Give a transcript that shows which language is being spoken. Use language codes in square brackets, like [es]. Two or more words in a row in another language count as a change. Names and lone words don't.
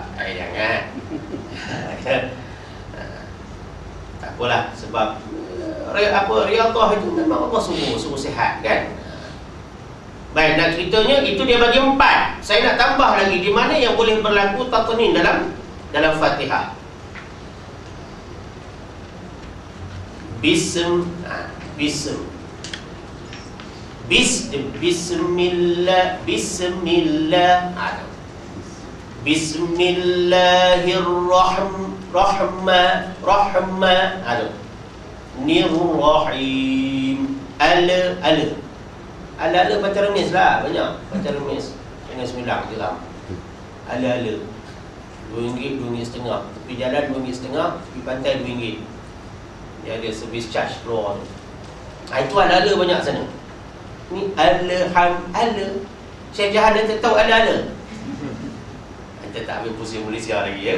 [ms] Jangan. Tak apalah. Sebab riyadhah itu memang Allah suruh sihat kan. Baik, nak ceritanya itu dia bagi 4. Saya nak tambah lagi di mana yang boleh berlaku tatnin dalam Fatihah. Bism. Bismillah. Bismillahirrahmanirrahim. Ala baca remis lah, banyak baca remis. Jangan sembilan je lah. Ala RM2, RM2.50. Tepi jalan RM2.50, tepi pantai RM2. Dia ada [en] service charge [ms] keluar tu. Itu ala banyak sana. Ni ala. Syekh Jahan dia tak tahu ala. Kita tak ambil pusing Malaysia lagi ya.